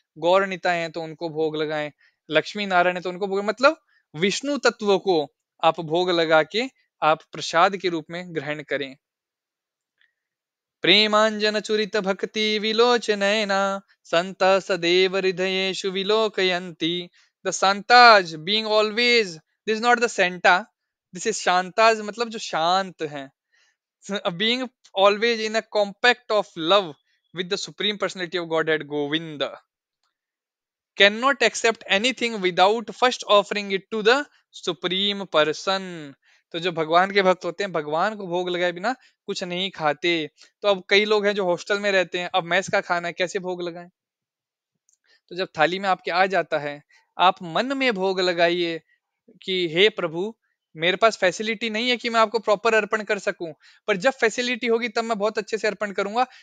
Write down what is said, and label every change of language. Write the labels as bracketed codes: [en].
[hi] गौर निताय हैं तो उनको भोग लगाएं। लक्ष्मी नारायण है तो उनको भोग, मतलब विष्णु तत्व को आप भोग लगा के आप प्रसाद के रूप में ग्रहण करें। [sa] प्रेमांजन चुरित भक्ति विलोचनैना संत सदैव हृदयेषु विलोकयन्ति। [en] the santas being always, this is not the santa, this is shantas, [hi] मतलब जो शांत हैं, [en] being always in a compact of love with the supreme personality of Godhead Govinda, cannot accept anything without first offering it to the supreme person। [hi] तो जो भगवान के भक्त होते हैं भगवान को भोग लगाए बिना कुछ नहीं खाते। तो अब कई लोग हैं जो हॉस्टल में रहते हैं, अब मैस का खाना है, कैसे भोग लगाएं? तो जब थाली में आपके आ जाता है, आप मन में भोग लगाइए कि हे प्रभु, मेरे पास फैसिलिटी नहीं है कि मैं आपको प्रॉपर अर्पण कर सकूं, पर जब फैसिलिटी होगी तब मैं बहुत अच्छे से अर्पण करूंगा।